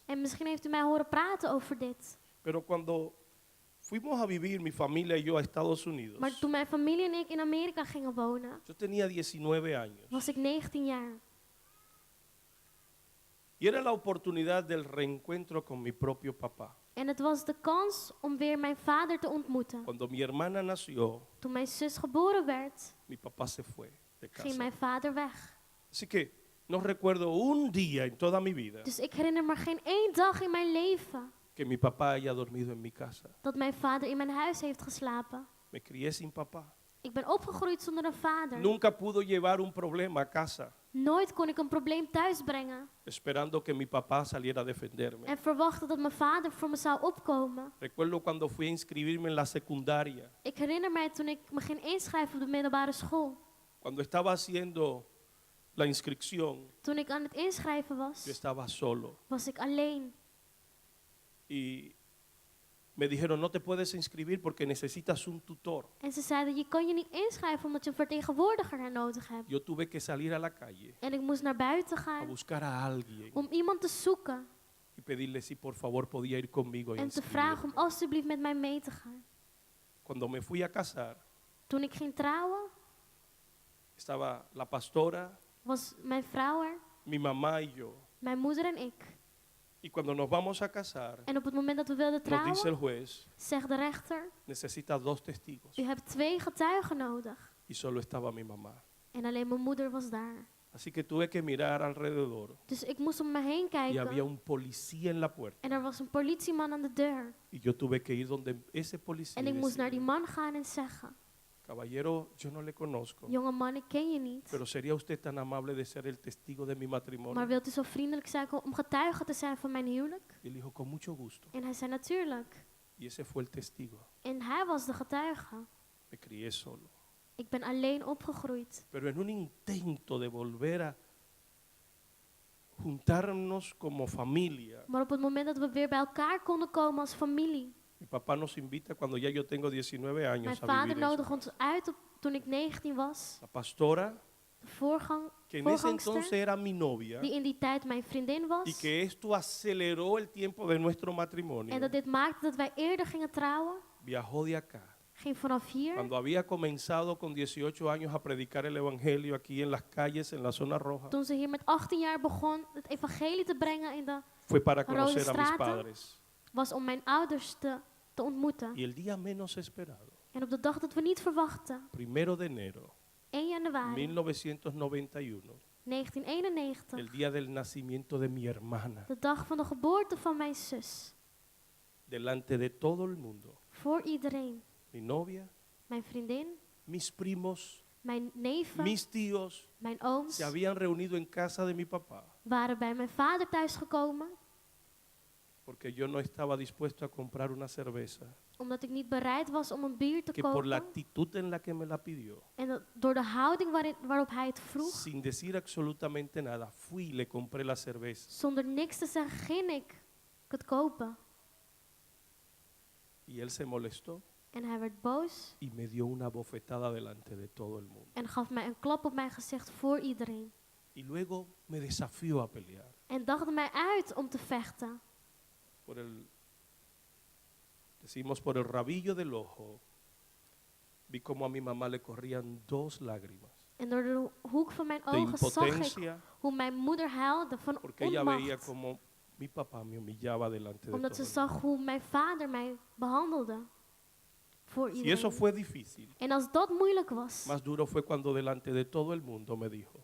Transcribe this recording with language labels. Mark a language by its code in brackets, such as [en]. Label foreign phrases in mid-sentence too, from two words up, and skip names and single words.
[nl] En misschien heeft u mij horen praten over dit. [es] Pero cuando fuimos a vivir, mi familia y yo, a Estados Unidos, [nl] Maar toen mijn familie en ik in Amerika gingen wonen, [es] yo tenía 19 años. [nl] was ik 19 jaar. [es] Y era la oportunidad del reencuentro con mi propio papá. [nl] En het was de kans om weer mijn vader te ontmoeten. [es] Cuando mi hermana nació, [nl] Toen mijn zus geboren werd, [es] mi papá se fue de [nl] ging [es] casa. [nl] mijn vader weg. [es] Así que no recuerdo un día en toda mi vida [nl] Dus ik herinner me geen één dag in mijn leven [es] que mi papá haya dormido en mi casa. [nl] dat mijn vader in mijn huis heeft geslapen. [es] Me crié sin papá. [nl] Ik ben opgegroeid zonder een vader. [es] Nunca pudo llevar un problema a casa, [nl] Nooit kon ik een probleem thuis brengen [es] esperando que mi papá saliera a defenderme. [nl] en verwachten dat mijn vader voor me zou opkomen. [es] Recuerdo cuando fui a inscribirme en la secundaria, [nl] Ik herinner mij toen ik me ging inschrijven op de middelbare school. [es] cuando estaba haciendo la inscripción, [nl] Toen ik aan het inschrijven [es] yo [nl] was, [es] estaba solo. [nl] was ik alleen. [es] Y me dijeron, no te puedes inscribir porque necesitas un tutor. [nl] En ze zeiden, je kan je niet inschrijven omdat je een vertegenwoordiger er nodig hebt. [es] Yo tuve que salir a la calle [nl] En ik moest naar buiten [es] a [nl] gaan [es] buscar a alguien [nl] om iemand te zoeken [es] y pedirle si por favor podía ir conmigo a [nl] en te vragen om [es] inscribirme. [nl] alsjeblieft met mij mee te gaan. [es] Cuando me fui a casar, [nl] Toen ik ging trouwen, [es] estaba la pastora, [nl] was mijn vrouw er, [es] mi mamá y yo. [nl] mijn moeder en ik. [es] Y cuando nos vamos a casar, [nl] En op het moment dat we wilden [es] nos dice el [nl] trouwen, [es] juez, [nl] zegt de rechter, [es] necesitas 2 testigos. [nl] u hebt 2 getuigen nodig. [es] Y solo estaba mi mamá. [nl] En alleen mijn moeder was daar. [es] Así que tuve que mirar alrededor [nl] Dus ik moest om me heen [es] y había [nl] kijken. [es] un policía en la puerta. [nl] En er was een politieman aan de deur. [es] Y yo tuve que ir donde ese policía [nl] En [es] y [nl] ik moest naar die [es] decirle, [nl] man gaan en zeggen, [es] caballero, yo no le conozco, [nl] jonge man, ik ken je niet. [es] pero ¿sería usted tan amable de ser el testigo de mi [nl] Maar [es] matrimonio? [nl] wilt u zo vriendelijk zijn om getuige te zijn van mijn huwelijk? [es] Y él dijo, con mucho gusto. [nl] En hij zei, natuurlijk. [es] Y ese fue el testigo. [nl] En hij was de getuige. [es] Me crié solo. [nl] Ik ben alleen opgegroeid. [es] Pero en un intento de volver a juntarnos como familia, [nl] Maar op het moment dat we weer bij elkaar konden komen als familie. [es] mi papá nos invita cuando ya yo tengo 19 [nl] Mijn [es] años a [nl] vader [es] vivir en su [nl] nodigde ons [es] casa. [nl] uit toen ik 19 was. [es] La pastora, [nl] De [es] que en ese entonces [nl] voorgangster, [es] era mi novia, [nl] die in die tijd mijn vriendin [es] y [nl] was. [es] que esto aceleró el tiempo de nuestro matrimonio, [nl] En dat dit maakte dat wij eerder gingen trouwen. [es] viajó de acá [nl] ging vanaf hier, [es] Cuando había comenzado con 18 años a predicar el evangelio aquí en las calles, en la zona roja, [nl] toen ze hier met 18 jaar begon het evangelie te brengen in de, [es] fue para [nl] Rode [es] conocer a mis [nl] Straten. [es] padres. [nl] was om mijn ouders te ontmoeten. [es] Y el día menos esperado, [nl] En op de dag dat we niet verwachten, [es] 1 de enero [nl] 1 januari [es] 1991, [nl] 1991, [es] el día del nacimiento de mi hermana, [nl] de dag van de geboorte van mijn zus, [es] delante de todo el mundo, [nl] voor iedereen, [es] mi novia, [nl] mijn vriendin, [es] mis primos, [nl] mijn neven, [es] mis tíos, [nl] mijn ooms, [es] se habían reunido en casa de mi papá, [nl] waren bij mijn vader thuisgekomen, [es] porque yo no estaba dispuesto a comprar una cerveza, [nl] omdat ik niet bereid was om een bier te [es] que por la [nl] kopen. [es] actitud en la que me la pidió, [nl] En door de houding waarop hij het vroeg, [es] sin decir absolutamente nada, fui y le compré la cerveza. [nl] zonder niks te zeggen, ging ik het kopen. [es] Y él se molestó [nl] En hij werd boos [es] y me dio una bofetada delante de todo el mundo. [nl] en gaf mij een klap op mijn gezicht voor iedereen. [es] Y luego me desafió a pelear. [nl] En daagde mij uit om te vechten. [es] Decimos por el rabillo del ojo, vi como a mi mamá le corrían 2 lágrimas [nl] En door de hoek van mijn [es] de [nl] ogen zag ik [es] impotencia, [nl] hoe mijn moeder huilde van [es] porque ella veía [nl] onmacht. [es] como mi papá me humillaba delante de [nl] Omdat ze [es] todo el [nl] zag hoe mijn vader mij behandelde. Voor [es] mundo. Y eso [nl] iedereen. [es] fue difícil. [nl] En als dat moeilijk was, [es] Más duro fue cuando delante de todo el mundo me dijo,